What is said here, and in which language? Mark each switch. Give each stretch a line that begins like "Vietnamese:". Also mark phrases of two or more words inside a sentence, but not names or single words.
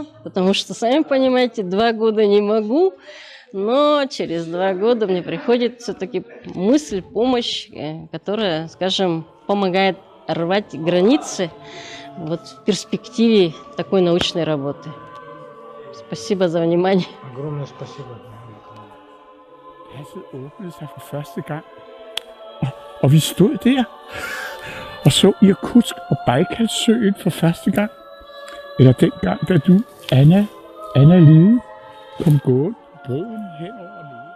Russian: Потому что, сами понимаете, 2 года не могу, но через 2 года мне приходит все-таки мысль, помощь, которая, скажем, помогает рвать границы вот в перспективе такой научной работы. Спасибо за внимание. Огромное спасибо.
Danish: Passet åbnede sig for første gang, og vi stod der og så Irkutsk og Bajkalsøen for første gang. Eller dengang, da du, Anna Lide, kom gående på broen hen over